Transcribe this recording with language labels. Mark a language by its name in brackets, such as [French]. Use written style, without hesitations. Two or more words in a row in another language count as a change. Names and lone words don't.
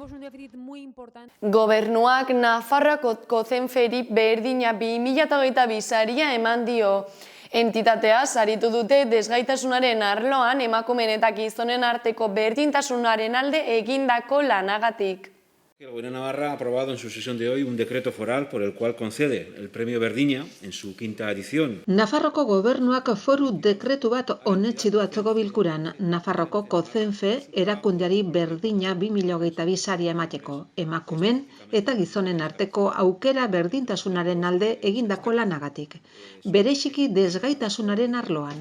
[Basque] Gobernuak Nafarroako zenferi berdina 2022 saria eman dio. Entitatea saritu dute desgaitasunaren arloan emakumeen eta gizonen arteko berdintasunaren alde egindako lanagatik. [Spanish] El Gobierno de Navarra ha aprobado en su sesión de hoy un decreto foral por el cual concede el premio Berdiña en su 5ª edición. [Basque] Nafarroko Gobernuak foru dekretu bat onetsi du atzoko bilkuran, Nafarroko COCENFE erakundeari Berdina 2022 saria emateko, emakumen eta gizonen arteko aukera berdintasunaren alde egindako lanagatik, bereziki desgaitasunaren arloan.